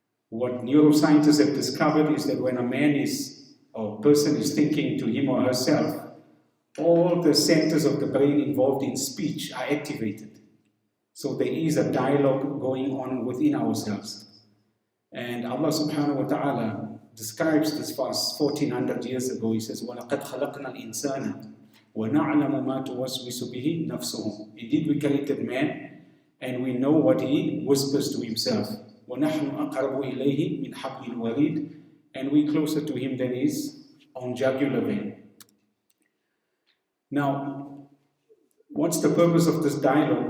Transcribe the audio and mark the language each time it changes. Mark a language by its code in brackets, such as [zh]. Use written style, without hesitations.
[en] What neuroscientists have discovered is that when a man or person is thinking to him or herself, all the centers of the brain involved in speech are activated. So there is a dialogue going on within ourselves. And Allah subhanahu wa ta'ala describes this for us 1400 years ago. He says, [ar] وَلَقَدْ خَلَقْنَا الْإِنسَانَ وَنَعْلَمُ مَا تُوَسْوِسُ بِهِ نَفْسُهُ. [en] Indeed, we created man, and we know what he whispers to himself. [ar] وَنَحْنُ أَقْرَبُ إِلَيْهِ مِنْ حَبْلِ الْوَرِيدِ. [en] And we closer to him than his own jugular vein. Now, what's the purpose of this dialogue?